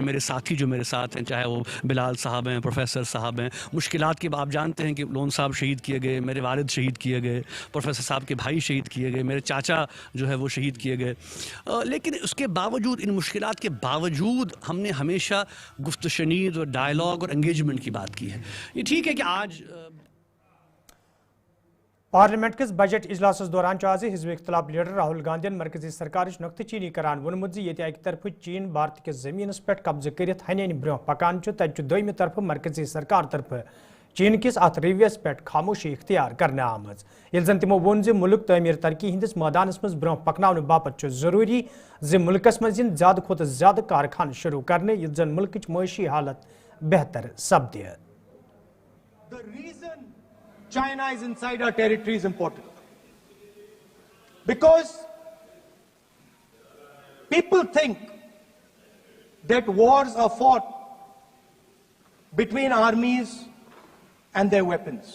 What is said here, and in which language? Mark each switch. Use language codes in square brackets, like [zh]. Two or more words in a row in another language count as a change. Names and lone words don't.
[ur] میرے ساتھی جو میرے ساتھ ہیں, چاہے وہ بلال صاحب ہیں, پروفیسر صاحب ہیں, مشکلات کے آپ جانتے ہیں کہ لون صاحب شہید کیے گئے, میرے والد شہید کیے گئے, پروفیسر صاحب کے بھائی شہید کیے گئے, میرے چاچا جو ہے وہ شہید کیے گئے. لیکن اس کے باوجود, ان مشکلات کے باوجود ہم نے ہمیشہ گفت و شنید اور ڈائلاگ اور انگیجمنٹ کی بات کی ہے. یہ ٹھیک ہے کہ آج [ks] پارلیمنٹ کس بجٹ اجلاس دوران آز حزب اختلاف لیڈر راہل گاندھی مرکزی سرکار نقطہ چینی کران وونمت زِ ییٚتہِ اکہِ طرفہٕ چین بھارت کس زمینس پٮ۪ٹھ قبضہ کٔرِتھ ہنہِ برٛونٛہہ پکان چھُ, تتہِ چھُ دوٚیمہِ طرفہٕ مرکزی سرکار طرفہٕ چین کس ات رویس پٮ۪ٹھ خاموشی اختیار کرنہٕ آمٕژ. ییٚلہِ زن تِمو ووٚن زِ مُلک تعمیٖر ترقی ہندِس مٲدانس منٛز برٛونٛہہ پکناونہٕ باپتھ چھُ ضروٗری زِ مُلکس منٛز یِن زیادٕ کھۄتہٕ زیادٕ کارخانہٕ شروٗع کرنہٕ یُتھ زن مُلکٕچ معٲشی حالت بہتر سپدِ. [en] The reason China is inside our territory is important. Because people think that wars are fought between armies and their weapons.